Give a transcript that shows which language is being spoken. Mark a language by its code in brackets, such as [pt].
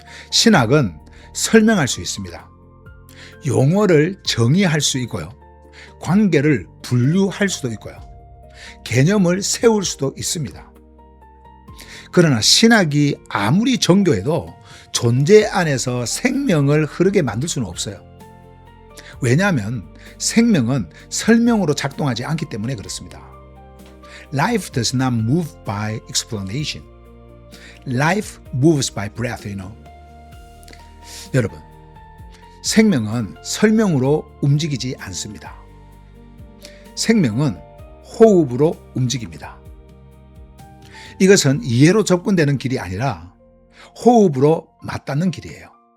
[ko] 신학은 설명할 수 있습니다. 용어를 정의할 수 있고요, 관계를 분류할 수도 있고요, 개념을 세울 수도 있습니다. 그러나 신학이 아무리 정교해도 존재 안에서 생명을 흐르게 만들 수는 없어요. 왜냐하면 생명은 설명으로 작동하지 않기 때문에 그렇습니다. [en] Life does not move by explanation. Life moves by breath, [ko] 여러분, 생명은 설명으로 움직이지 않습니다. 생명은 호흡으로 움직입니다. 이것은 이해로 접근되는 길이 아니라 호흡으로 맞닿는 길이에요.